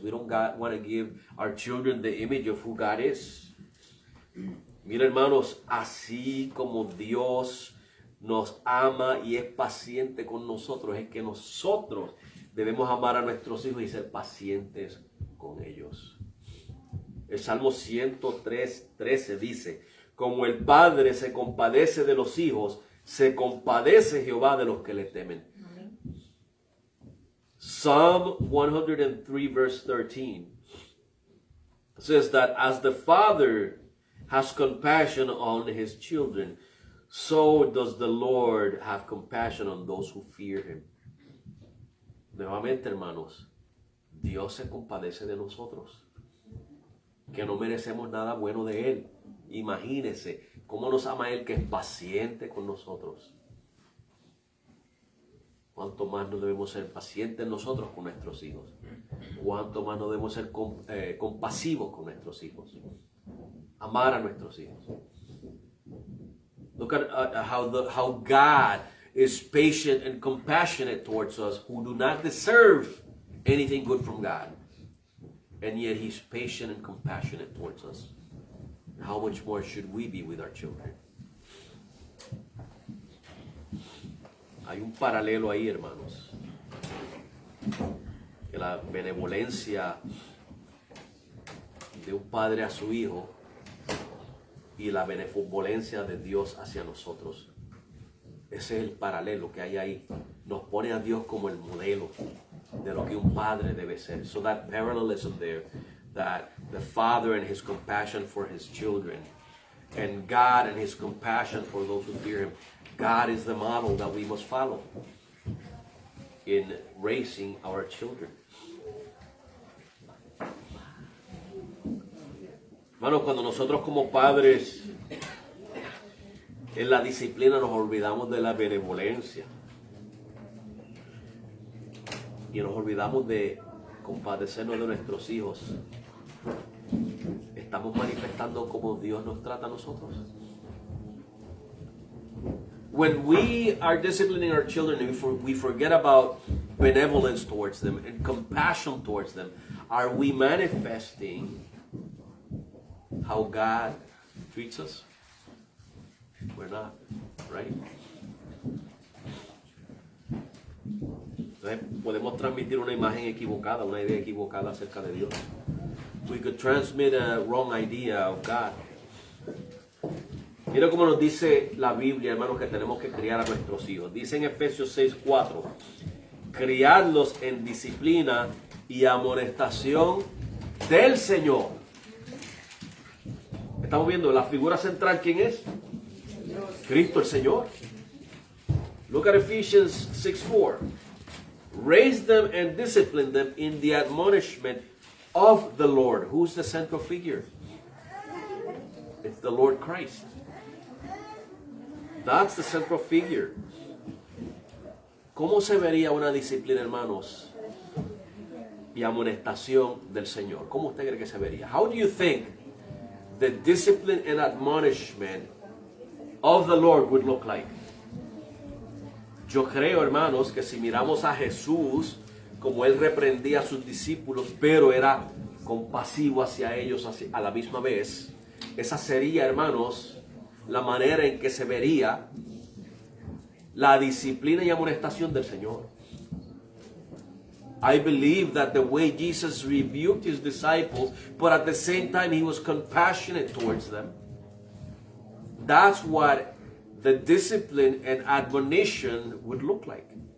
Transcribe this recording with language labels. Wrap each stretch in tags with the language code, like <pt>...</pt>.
<en>We don't want to give our children the image of who God is.</en> <es>Mira, hermanos, así como Dios nos ama y es paciente con nosotros, es que nosotros debemos amar a nuestros hijos y ser pacientes con ellos. El Salmo 103:13 dice, como el Padre se compadece de los hijos, se compadece Jehová de los que le temen.</es> <en>Psalm 103 verse 13 says that as the Father has compassion on his children, so does the Lord have compassion on those who fear him.</en> <es>Nuevamente, hermanos, Dios se compadece de nosotros, que no merecemos nada bueno de Él. Imagínese cómo nos ama Él, que es paciente con nosotros. Cuánto más no debemos ser pacientes nosotros con nuestros hijos. Cuánto más no debemos ser compasivos con nuestros hijos. Amar a nuestros hijos.</es> <en>Look at how God is patient and compassionate towards us who do not deserve anything good from God. And yet He's patient and compassionate towards us. How much more should we be with our children?</en> <es>Hay un paralelo ahí, hermanos. Que la benevolencia de un padre a su hijo y la benevolencia de Dios hacia nosotros. Ese es el paralelo que hay ahí. Nos pone a Dios como el modelo de lo que un padre debe ser.</es> <en>So that parallelism there, that the father and his compassion for his children, and God and his compassion for those who fear him. God is the model that we must follow in raising our children.</en> <es>Hermanos, cuando nosotros como padres en la disciplina nos olvidamos de la benevolencia y nos olvidamos de compadecernos de nuestros hijos, estamos manifestando cómo Dios nos trata a nosotros.</es> <en>When we are disciplining our children and we forget about benevolence towards them and compassion towards them, are we manifesting how God treats us? We're not, right?</en> <es>Entonces, podemos transmitir una imagen equivocada, una idea equivocada acerca de Dios.</es> <en>We could transmit a wrong idea of God.</en> <es>Mira cómo nos dice la Biblia, hermanos, que tenemos que criar a nuestros hijos. Dice en Efesios 6:4, criarlos en disciplina y amonestación del Señor. Estamos viendo la figura central, ¿quién es? Cristo el Señor.</es> <en>Look at Ephesians 6:4. Raise them and discipline them in the admonishment of the Lord. Who's the central figure? It's the Lord Christ. That's the central figure.</en> <es>¿Cómo se vería una disciplina, hermanos, y amonestación del Señor? ¿Cómo usted cree que se vería?</es> <en>How do you think the discipline and admonishment of the Lord would look like?</en> <es>Yo creo, hermanos, que si miramos a Jesús, como Él reprendía a sus discípulos, pero era compasivo hacia ellos a la misma vez, esa sería, hermanos, la manera en que se vería la disciplina y amonestación del Señor.</es> <en>I believe that the way Jesus rebuked his disciples, but at the same time he was compassionate towards them. That's what the discipline and admonition would look like.</en>